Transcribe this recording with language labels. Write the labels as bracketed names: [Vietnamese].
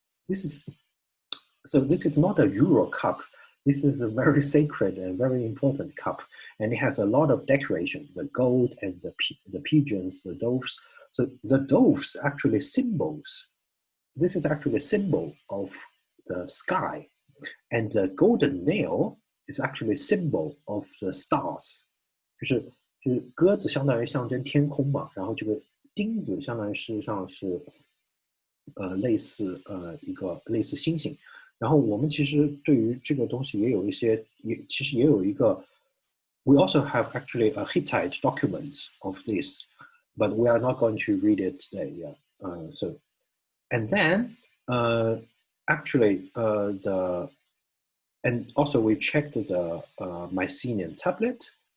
[English] This is not a Euro cup. This is a very sacred and very important cup, and it has a lot of decoration, the gold and the pigeons, the doves. So the doves actually symbols. This is actually a symbol of the sky, and the golden nail is actually a symbol of the stars. [Chinese] 就是鸽子相当于象征天空嘛，然后这个钉子相当于事实上是类似一个类似星星。然后我们其实对于这个东西也有一些，其实也有一个 [English] we also have actually a Hittite documents of this, but we are not going to read it today. Yeah. So, and then actually and also we checked the Mycenaean tablet.